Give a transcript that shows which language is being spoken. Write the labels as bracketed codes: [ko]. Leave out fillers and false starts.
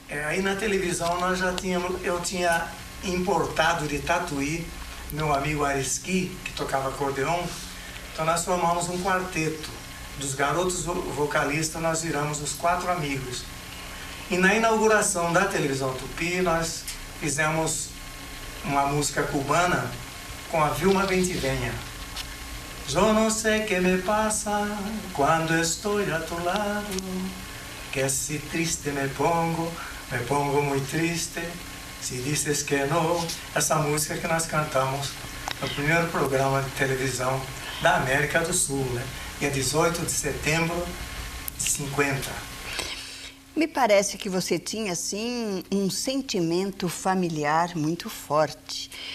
[pt] Aí na televisão nós já eu tinha importado de Tatuí meu amigo Areski, que tocava acordeon. Então nós formamos um quarteto. Dos garotos vocalistas nós viramos os 4 amigos. E na inauguração da televisão Tupi nós fizemos uma música cubana com a Vilma Ventiveña. [es] Yo no sé qué me pasa cuando estoy a tu lado, que si triste me pongo muy triste, si dices que no. [pt] Essa música que nós cantamos no primeiro programa de televisão da América do Sul, né? Dia 18 de setembro de 50. Me parece que você tinha, assim, um sentimento familiar muito forte.